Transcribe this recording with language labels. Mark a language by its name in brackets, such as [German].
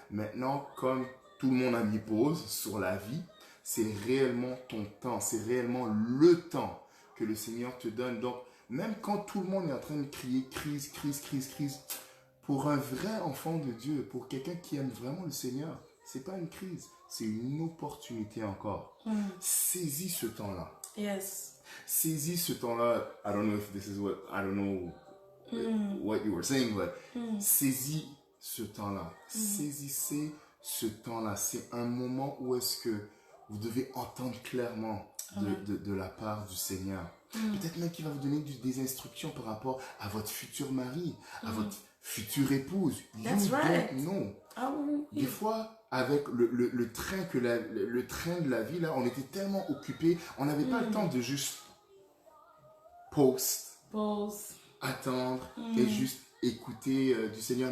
[French] Maintenant, comme tout le monde a mis pause sur la vie, c'est réellement ton temps, c'est réellement le temps que le Seigneur te donne. Donc, même quand tout le monde est en train de crier crise, pour un vrai enfant de Dieu, pour quelqu'un qui aime vraiment le Seigneur, c'est pas une crise, c'est une opportunité encore. Saisis ce temps-là. [English] Yes. [French] Saisis ce temps-là. [English] I don't know if this is what you were saying, but [French] saisis ce temps-là. Saisissez ce temps-là. C'est un moment où est-ce que vous devez entendre clairement de la part du Seigneur. Peut-être même qu'il va vous donner des instructions par rapport à votre futur mari, à votre future épouse. [English] That's right. [French] Non. Oui. Des fois, avec le train de la vie, là, on était tellement occupés, on n'avait pas le temps de juste pause, attendre et juste écouter du Seigneur.